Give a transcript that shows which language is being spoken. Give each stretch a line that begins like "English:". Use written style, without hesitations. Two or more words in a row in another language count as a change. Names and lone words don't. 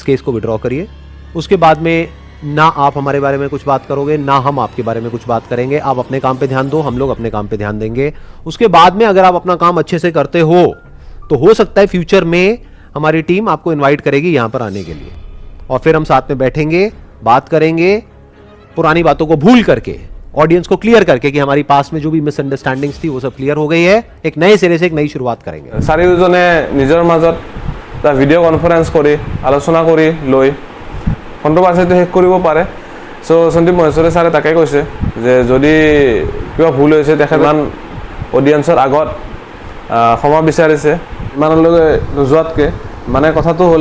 Hindi: केस को विड्रॉ करिए उसके बाद में ना आप हमारे बारे में कुछ बात करोगे ना हम आपके बारे में कुछ बात करेंगे आप अपने काम पे ध्यान दो हम लोग अपने काम पे ध्यान देंगे उसके बाद में अगर आप अपना काम अच्छे से करते हो तो हो सकता है फ्यूचर में हमारी टीम आपको इनवाइट करेगी यहाँ पर आने के लिए और फिर हम साथ में बैठेंगे बात करेंगे पुरानी बातों को भूल करके ऑडियंस को क्लियर करके कि हमारी पास में जो भी मिसअंडरस्टैंडिंग्स थी वो सब क्लियर हो गई है एक नए सिरे से एक नई शुरुआत करेंगे
Assamese: চাৰিওজনে নিজৰ মাজত এটা
English: video conference
Assamese: কৰি আলোচনা কৰি লৈ কণ্ট্ৰভাৰ্চিটো শেষ কৰিব পাৰে চ' সন্দীপ মহেশ্বৰী ছাৰে তাকে কৈছে যে যদি কিবা ভুল হৈছে তেখেত ইমান অডিয়েন্সৰ আগত ক্ষমা বিচাৰিছে ইমানলৈকে নোযোৱাতকৈ মানে কথাটো হ'ল